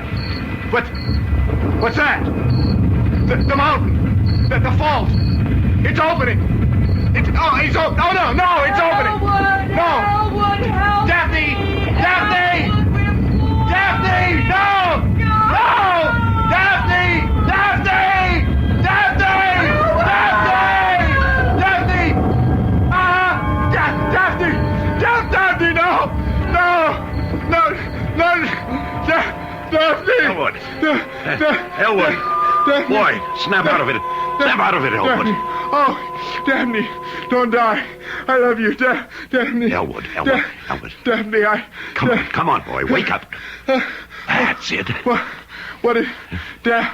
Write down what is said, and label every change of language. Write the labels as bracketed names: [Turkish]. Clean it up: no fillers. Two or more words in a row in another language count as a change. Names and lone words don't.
[English] What's that? The mountain. The fault. It's opening. It's opening. No, it's opening. Elwood, no. Elwood, help Daphne! me. Daphne! Elwood, Daphne! No! No! Daphne! Daphne! Daphne! Daphne! Daphne! Daphne! Daphne! No! Daphne! Elwood. Elwood. Boy, snap out of it. Snap out of it, Elwood. Daphne. Oh, Daphne, don't die. I love you, Daphne. Elwood. Daphne, Come on, boy. Wake up. That's it. What is... Daphne.